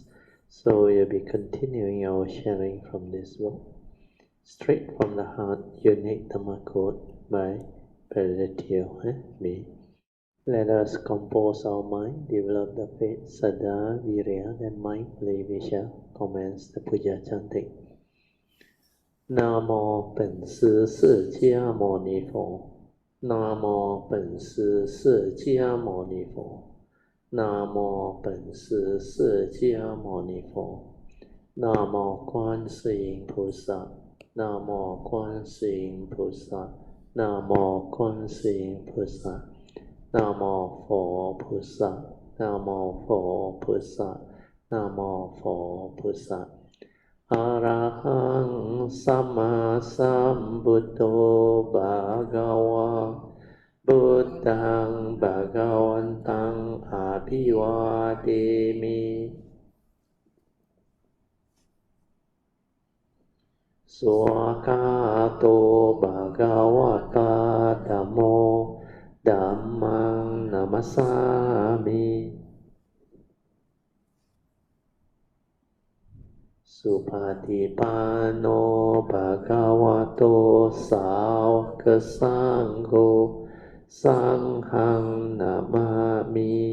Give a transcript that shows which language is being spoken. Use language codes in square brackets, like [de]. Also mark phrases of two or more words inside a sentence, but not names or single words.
[en] So we'll be continuing our sharing from this book, Straight from the Heart, Unique Dhamma Code by me. Let us compose our mind, develop the faith, Saddha, Virya, and mindfully we shall commence the Puja chanting. [zh] 南无本师释迦牟尼佛，南无本师释迦牟尼佛，南无本师释迦牟尼佛，南无观世音菩萨，南无观世音菩萨，南无观世音菩萨，南无佛菩萨，南无佛菩萨，南无佛菩萨。 [pi] อะระหังสัมมาสัมพุทโธภะคะวะพุทธังภะคะวันตังอะภิวาเทมิ สวากาโตภะคะวะตาธัมโมธัมมังนัมมัสสามิสุปฏิปันโนภะคะวะโตสาวกสังโฆสังฆังนะมามิ